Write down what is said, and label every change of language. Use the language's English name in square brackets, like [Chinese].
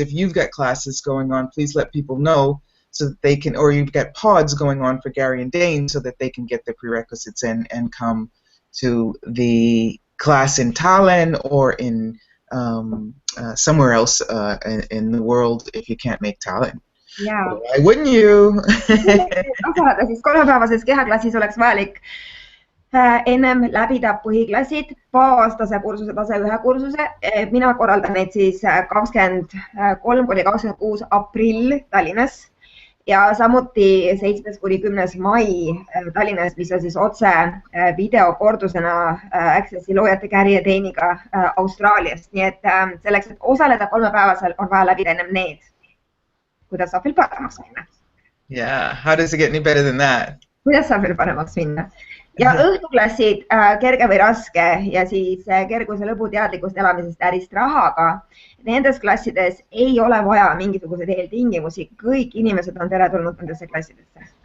[English] If you've got classes going on, please let people know so that they can, or you've got pods going on for Gary and Dane, so that they can get the prerequisites in and come to the class in Tallinn or in somewhere else in the world if you can't make Tallinn. Yeah. Why wouldn't you? [Estonian] osaleda siis 3-päevases kehaklassis oleks vajalik ennem läbida põhiklassid, baastase kursuse, tase 1 kursuse. Mina korraldan neid siis 23–26 aprill Tallinnas ja samuti 7–10 mai Tallinnas, mis on siis otse videokordusena Accessi loojate Gary ja Dane'iga Austraaliast. Nii et selleks, et osaleda 3-päevasel, on vaja läbida ennem need. Kuidas saab veel paremaks minna? [English] Yeah, how does it get any better than that? [Estonian] Kuidas saab veel paremaks minna? ja õhtuklassid kerge või raske ja siis kerguse lõbu teadlikust elamisest ärist rahaga. Nendes klassides ei ole vaja mingisuguseid eeltingimusi, kõik inimesed on teretulnud nendesse klassidesse.